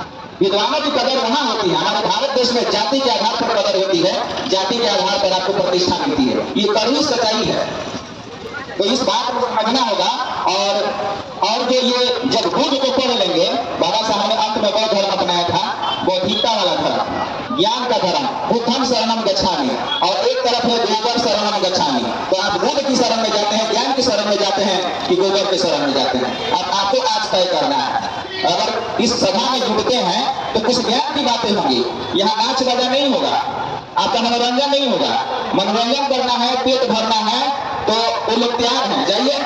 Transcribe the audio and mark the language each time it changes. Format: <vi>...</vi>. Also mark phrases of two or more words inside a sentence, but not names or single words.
<hi>विद्वानों की कदर वहां होती है। हमारे भारत देश में जाति के आधार पर कदर होती है, जाति के आधार पर आपको प्रतिष्ठा मिलती है। ये कड़वी सच्चाई है। तो इस बात को समझना होगा। और जो ये जब बुद्ध को पढ़ लेंगे, बाबा साहब ने अंत में बौद्ध धर्म अपनाया था, बौद्धिकता वाला धर्म, ज्ञान का धर्म,</hi> <pi>बुद्धम शरणम गच्छामि।</pi> <hi>और एक तरफ है गोबर</hi> <pi>शरणम गच्छामि।</pi> <hi>तो आप बुद्ध की शरण में जाते हैं, ज्ञान की शरण में जाते हैं कि गोबर की शरण में जाते हैं? अब आपको आज तय करना है। अगर इस सभा में जुड़ते हैं तो कुछ ज्ञान की बातें होंगी। यहाँ नाच गाना नहीं होगा, आपका मनोरंजन नहीं होगा। मनोरंजन करना है, पेट भरना है, तो वो लोग तैयार हैं, जाइए।</hi>